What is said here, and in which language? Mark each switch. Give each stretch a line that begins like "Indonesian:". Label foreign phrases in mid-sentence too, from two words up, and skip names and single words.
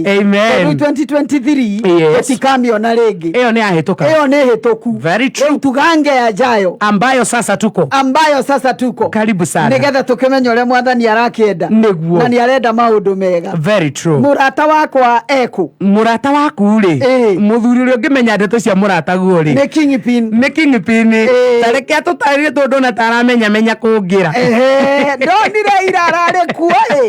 English: Amen. 2023. Yes.
Kikuyu: Tutikamiona rĩngĩ. Ĩyo nĩ ahĩtũka. Ĩyo nĩ hĩtũku.
English: Very true.
Kikuyu: Rĩu tugange yajayo.
Swahili: Ambayo sasa tuko. Karibu sana.
Kikuyu: Nĩgetha tũkĩmenya ũrĩa Mwathani arakĩenda. Nĩguo. Na nĩ arenda maũndũ mega.
English: Very true.
Kikuyu: Mũrata wakwa eku. Mũrata waku rĩ. Mũthuri ũrĩa ũngĩmenya ndeto cia mũrata guo rĩ. Nĩ Kingpin. Tareke atũtarire tondũ na taramenya kũngira. Ndonire ira ararĩ kuo ĩ.